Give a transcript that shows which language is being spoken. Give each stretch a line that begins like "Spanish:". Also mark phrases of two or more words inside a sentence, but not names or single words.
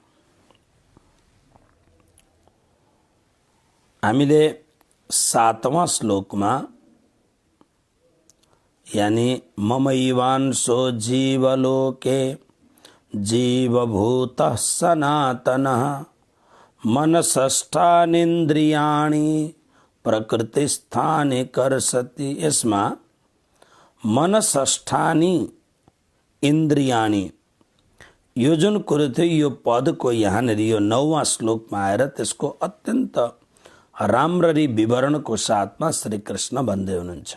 Nepali: हामीले 7वां श्लोकमा यानी
Sanskrit: ममैवांशो जीवलोके जीवभूतः सनातनः मनसष्ठानीन्द्रियाणि प्रकृतिस्थानि कर्षति।
Nepali: यसमा
Sanskrit: मनसष्ठानि इन्द्रियाणि
Nepali: यो जुन कुरो थियो यो पदको यहाँनिर यो 9वां श्लोकमा आएर त्यसको अत्यन्त राम्ररी विवरणको साथमा श्री कृष्ण भन्दै हुनुहुन्छ।